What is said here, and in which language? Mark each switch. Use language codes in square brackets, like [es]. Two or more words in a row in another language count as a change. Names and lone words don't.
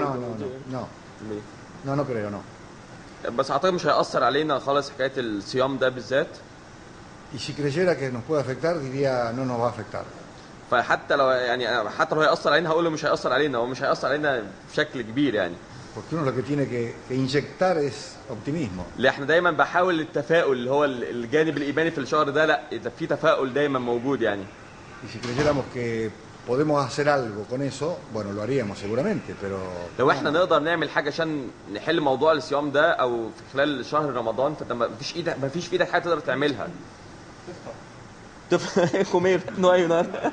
[es] No creo, no. [ar] بس اعتقد مش هيأثر علينا خالص حكايه الصيام ده بالذات. [es] Y si creyera que nos puede afectar diría no nos va a afectar. [ar] فحتى لو يعني حتى لو هيأثر علينا هقول له مش هيأثر علينا، هو مش هيأثر علينا بشكل كبير يعني. [es] Porque uno lo que tiene que inyectar es optimismo. [ar] اللي احنا دايما بحاول التفاؤل اللي هو الجانب الايماني في الشهر ده، لا في تفاؤل دايما موجود يعني. [es] Y si creyéramos que podemos hacer algo con eso, bueno, lo haríamos seguramente, pero [ar] لو احنا نقدر نعمل حاجه عشان نحل موضوع الصيام ده او في خلال شهر رمضان، فانت ما فيش في ايدك حاجه تقدر تعملها. [es] تفطر comer no ayunar.